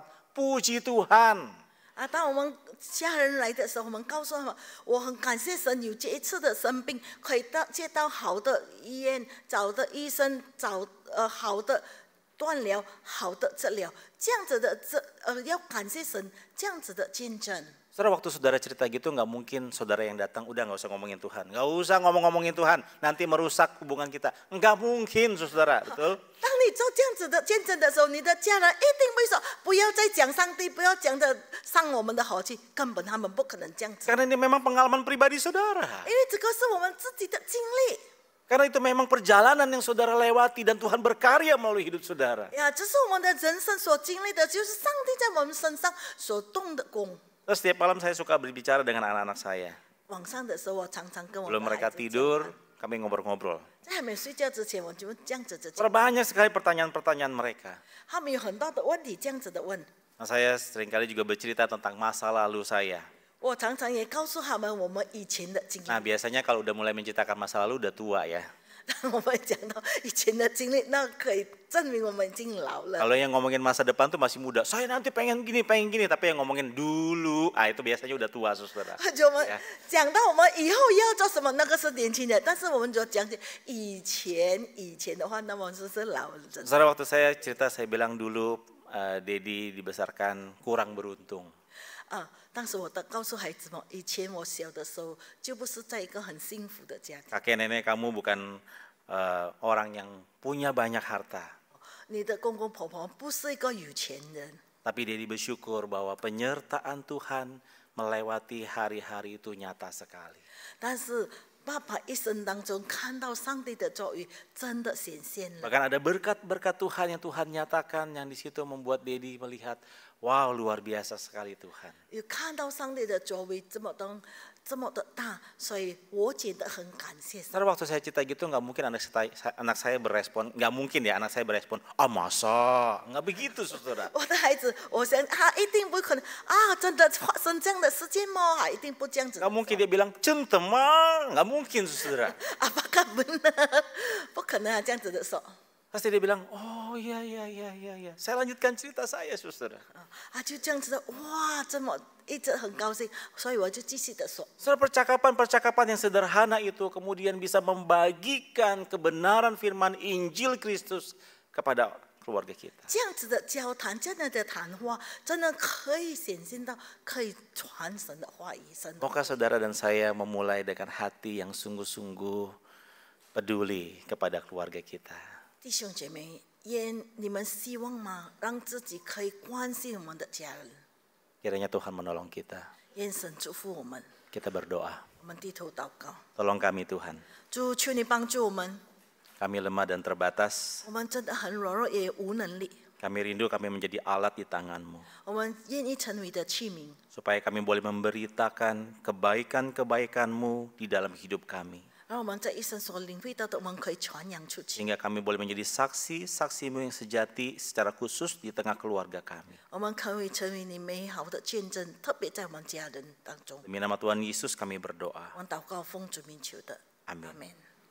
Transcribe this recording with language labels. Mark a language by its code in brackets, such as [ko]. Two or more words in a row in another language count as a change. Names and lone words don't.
[id] Puji Tuhan. [zh] 当我们家人来的时候，我们告诉他们，我很感谢神有这一次的生病，可以接到好的医院，找的医生，找好的断疗，好的治疗，这样子的要感谢神这样子的见证。 [id] Saudara, waktu saudara cerita gitu nggak mungkin saudara yang datang udah nggak usah ngomongin Tuhan, nggak usah ngomongin Tuhan, nanti merusak hubungan kita. Nggak mungkin, saudara, betul? [zh] 当你做这样子的见证的时候，你的家人一定会说：不要再讲上帝，不要讲的伤我们的和气，根本他们不可能这样子， [id] Karena ini memang pengalaman pribadi saudara. [zh] 因为这个是我们自己的经历。 [id] Karena itu memang perjalanan yang saudara lewati dan Tuhan berkarya melalui hidup saudara. [zh] 呀，这是我们的人生所经历的，就是上帝在我们身上所动的工。 [id] Terus setiap malam saya suka berbicara dengan anak-anak saya. [zh] 晚上的时候，我常常跟我 [id] Belum [zh] 的 [id] mereka [zh] 孩子 [id] tidur, [zh] 讲话 [id] kami ngobrol-ngobrol. [zh] 在还没睡觉之前，我就这样子的讲， [id] Banyak sekali pertanyaan-pertanyaan mereka. [zh] 他们有很多的问题，这样子的问。 [id] Nah, saya seringkali juga bercerita tentang masa lalu saya. [zh] 我常常也告诉他们我们以前的经历。 [id] Nah, biasanya kalau udah mulai menceritakan masa lalu udah tua ya. [zh] 当我们讲到以前的经历，那可以证明我们已经老了。 [id] Kalau yang ngomongin masa depan tuh masih muda. Saya nanti pengen gini. Tapi yang ngomongin dulu, itu biasanya udah tua, saudara. [zh] 就我们 [id] Ya. [zh] 讲到我们以后要做什么，那个是年轻人，但是我们就讲起以前的话，那么是老人。 [id] Saudara, waktu saya cerita, saya bilang dulu Dedi dibesarkan kurang beruntung. [zh] 当时我告诉孩子们，以前我小的时候就不是在一个很幸福的家庭。 [id] Kakek nenek kamu bukan orang yang punya banyak harta. [zh] 你的公公婆婆不是一个有钱人， [id] Tapi Dedi bersyukur bahwa penyertaan Tuhan melewati hari-hari itu nyata sekali. [zh] 但是爸爸一生当中看到上帝的作为真的显现了。 [id] Bahkan ada berkat-berkat Tuhan yang Tuhan nyatakan yang di situ membuat Dedi melihat, wow, luar biasa sekali Tuhan. [zh] 有看到上帝的作为这么的大，所以我觉得很感谢神。 [id] Saudara, waktu saya cerita gitu nggak mungkin anak saya berespon, nggak mungkin ya anak saya berespon, masa, nggak begitu saudara. [zh] 我的孩子，我想他一定不可能真的发生这样的事件吗？他一定不这样子。 [id] Nggak mungkin dia bilang centemang, nggak mungkin saudara. Apakah benar？ [zh] 不可能这样子的说。 [id] Pasti dia bilang, oh iya. Saya lanjutkan cerita saya saudara. [zh] 就这样子的，哇，这么一直很高兴，所以我就继续的说。 [id] Saudara, percakapan yang sederhana itu kemudian bisa membagikan kebenaran firman Injil Kristus kepada keluarga kita. [zh] 这样子的交谈，这样的谈话，真的可以显现到可以传神的话语，神的话。 [id] Maukah saudara dan saya memulai dengan hati yang sungguh-sungguh peduli kepada keluarga kita. [zh] 弟兄姐妹，你们希望吗？让自己可以关心我们的家人， [id] Kiranya Tuhan menolong kita. [zh] 愿神祝福我们。 [id] Kita berdoa. [zh] 我们低头祷告， [id] Tolong kami Tuhan. [zh] 主求你帮助我们。 [id] Kami lemah dan terbatas. [zh] 我们真的很软弱，也无能力。 [id] Kami rindu kami menjadi alat di tangan-Mu. [zh] 我们愿意成为的器皿， [id] Supaya kami boleh memberitakan kebaikan-kebaikan-Mu di dalam hidup kami. [zh] 让我们在一生所领会到的，我们可以传扬出去。 [id] Sehingga kami boleh menjadi saksi-saksi-Mu yang sejati secara khusus di tengah keluarga kami. [zh] 我们可以成为你美好的见证，特别在我们家人当中。 [id] Demi nama Tuhan Yesus kami berdoa. [zh] 我们祷告，奉主名求的， [id] Amin. Amen